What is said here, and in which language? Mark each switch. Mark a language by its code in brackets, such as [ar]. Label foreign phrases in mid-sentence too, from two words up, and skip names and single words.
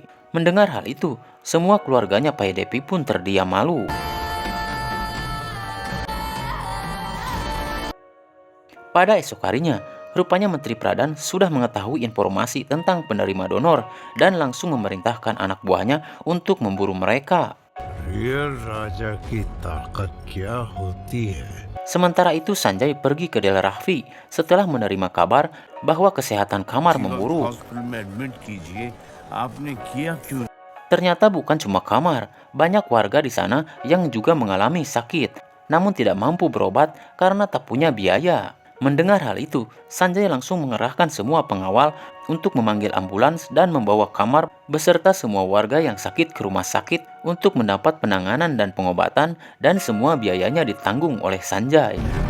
[id] Mendengar hal itu, semua keluarganya Paidepi pun terdiam malu. Pada esok harinya, rupanya Menteri Pradhan sudah mengetahui informasi tentang penerima donor dan langsung memerintahkan anak buahnya untuk memburu mereka. [hi] ये राजा की ताकत क्या होती है? [id] Sementara itu Sanjay pergi ke Del Rahfi setelah menerima kabar bahwa kesehatan Kamar memburuk. [hi] हॉस्पिटल में एडमिट कीजिए आपने किया क्यों? [id] Ternyata bukan cuma Kamar, banyak warga di sana yang juga mengalami sakit, namun tidak mampu berobat karena tak punya biaya. Mendengar hal itu, Sanjay langsung mengerahkan semua pengawal untuk memanggil ambulans dan membawa Kamar beserta semua warga yang sakit ke rumah sakit untuk mendapat penanganan dan pengobatan, dan semua biayanya ditanggung oleh Sanjay.